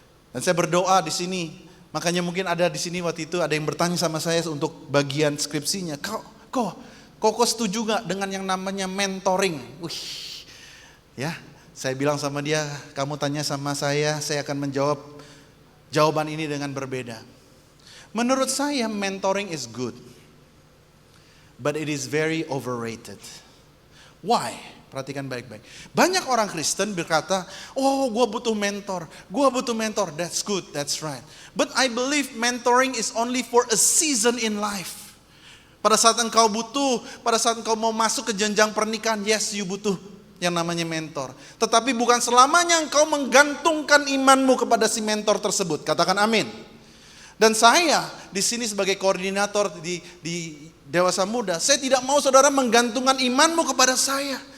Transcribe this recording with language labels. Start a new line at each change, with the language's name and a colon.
Indonesian: Dan saya berdoa di sini. Makanya mungkin ada di sini waktu itu ada yang bertanya sama saya untuk bagian skripsinya. Kok setuju gak dengan yang namanya mentoring? Ya, saya bilang sama dia, kamu tanya sama saya akan menjawab jawaban ini dengan berbeda. Menurut saya
English: mentoring is good, but it is very overrated. Why?
Indonesian: Perhatikan baik-baik. Banyak orang Kristen berkata, oh gue butuh mentor,
English: that's good, that's right. But I believe mentoring is only for a season in life.
Indonesian: Pada saat engkau butuh, pada saat engkau mau masuk ke jenjang pernikahan,
English: yes you
Indonesian: butuh yang namanya mentor. Tetapi bukan selamanya engkau menggantungkan imanmu kepada si mentor tersebut. Katakan amin. Dan saya di sini sebagai koordinator di Dewasa Muda, saya tidak mau saudara menggantungkan imanmu kepada saya.